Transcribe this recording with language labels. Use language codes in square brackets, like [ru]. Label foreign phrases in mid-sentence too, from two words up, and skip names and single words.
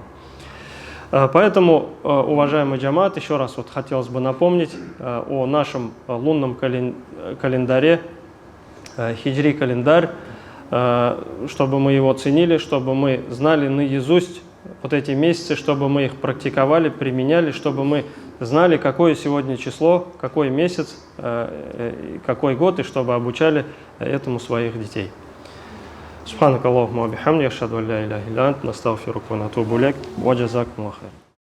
[ru] Поэтому, уважаемый джамаат, еще раз вот хотелось бы напомнить о нашем лунном календаре, хиджри календарь, чтобы мы его ценили, чтобы мы знали наизусть вот эти месяцы, чтобы мы их практиковали, применяли, чтобы мы знали, какое сегодня число, какой месяц, какой год, и чтобы обучали этому своих детей. [ar] سبحانك اللهم وبحمدك أشهد أن لا إله إلا أنت نستغفرك ونتوب إليك وجزاكم الله خيرا.